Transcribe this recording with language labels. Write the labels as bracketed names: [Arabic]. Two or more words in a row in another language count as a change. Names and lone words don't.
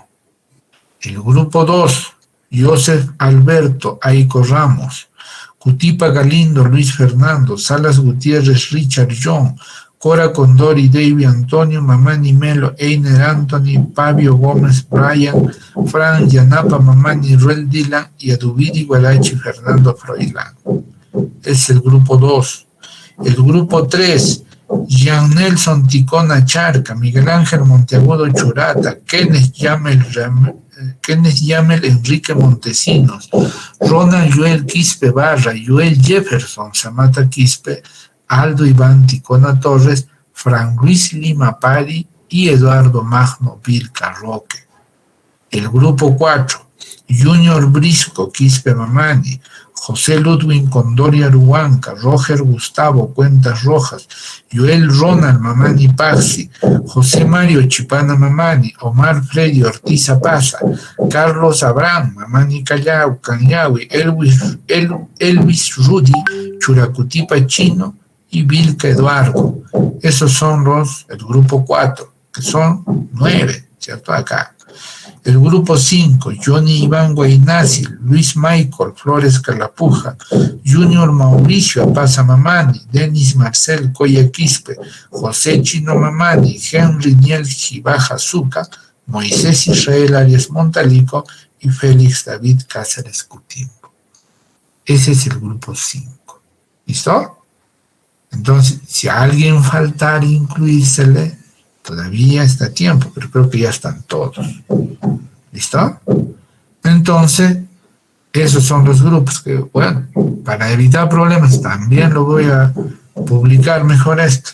[Spanish] El grupo 2, Joseph Alberto Aico Ramos, Cutipa Galindo Luis Fernando, Salas Gutiérrez Richard John, Cora Condori David Antonio, Mamani Melo, Einer Anthony, Pabio Gómez Brian, Fran Yanapa Mamani Ruel Dylan y Adubiri Guarachi Fernando Froilán. Es el grupo 2. El grupo 3, Jean Nelson Ticona Charca, Miguel Ángel Monteagudo Churata, Kenneth Yamel Enrique Montesinos, Ronald Joel Quispe Barra, Joel Jefferson Samata Quispe, Aldo Iván Ticona Torres, Fran Luis Lima Pari y Eduardo Magno Vilca Roque. El grupo 4, Junior Brisco Quispe Mamani, José Ludwig Condori Aruanca, Roger Gustavo Cuentas Rojas, Joel Ronald Mamani Paxi, José Mario Chipana Mamani, Omar Freddy Ortiz Apaza, Carlos Abraham Mamani Callao, Canyawi, Elvis Rudy, Churacutipa Chino y Vilca Eduardo. Esos son el grupo 4, que son 9, ¿cierto? Acá. El grupo 5, Johnny Iván Guainazzi, Luis Michael Flores Calapuja, Junior Mauricio Apaza Mamani, Denis Marcel Coya Quispe, José Chino Mamani, Henry Niel Gibaja Zuca, Moisés Israel Arias Montalico y Félix David Cáceres Cutimbo. Ese es el grupo 5. ¿Listo? Entonces, si a alguien faltar incluírsele, todavía está a tiempo, pero creo que ya están todos. ¿Listo? Entonces, esos son los grupos que, bueno, para evitar problemas también lo voy a publicar mejor esto.